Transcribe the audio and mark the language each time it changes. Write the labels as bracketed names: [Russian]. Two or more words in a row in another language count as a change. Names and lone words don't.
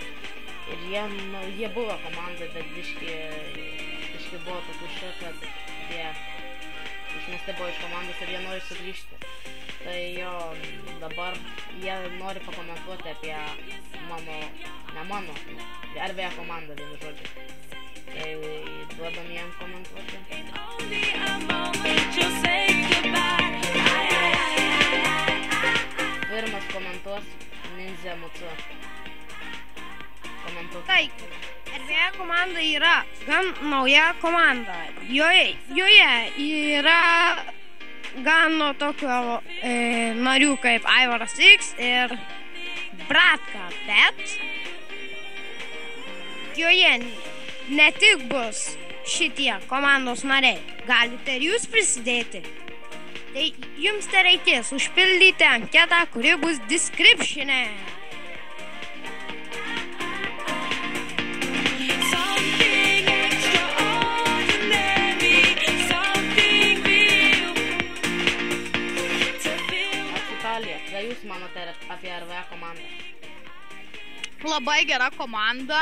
[Lithuanian] Ir jie buvo komandai, bet biški buvo tokių šia, kad jie išmesti buvo iš komandos ir jie nori sugrįžti. Tai jo, dabar jie nori pakomentuoti apie RVA komandą, vienu žodžiu. Tai duodam jiem komentuoti. [English] Only a moment you'll say goodbye. [Lithuanian] Pirmas komentuos Ninja Mutu. Komentuok. Taigi, RVA komanda yra gan nauja komanda. Joje yra gan nuo tokio narių kaip Aivaras X ir Bratka, bet joje ne tik bus šitie komandos nariai, galite ir jūs prisidėti. Tai jums tereikės užpildyti anketą, kuri bus description'e. [English] Something extraordinary, something real to feel. [Lithuanian] Oxitalija, ką jūs manote apie RVA komandą? Labai gera komanda.